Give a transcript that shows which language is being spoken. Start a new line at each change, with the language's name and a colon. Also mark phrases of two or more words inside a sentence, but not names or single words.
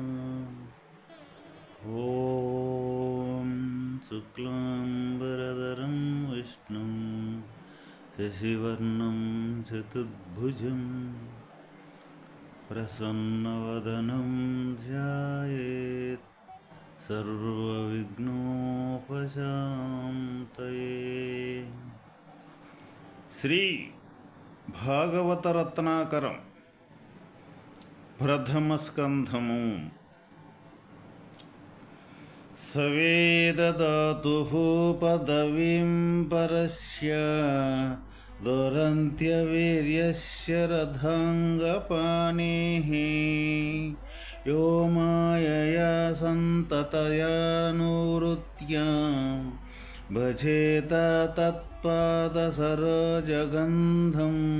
Sanskrit: ॐ शुक्लाम्बरधरं विष्णुं शशिवर्णं चतुर्भुजं प्रसन्नवदनं ध्यायेत् सर्वविघ्नोपशान्तये।
Telugu: శ్రీ భాగవతరత్నాకరం ప్రథమ స్కంధము.
Sanskrit: సవేదదాతుః పదవీం పరస్య దురంత్యవీర్యస్య రథాంగపాణిః యో మాయయా సంతతయా నూరుత్య భజేత తత్పాదసరోజగంధం.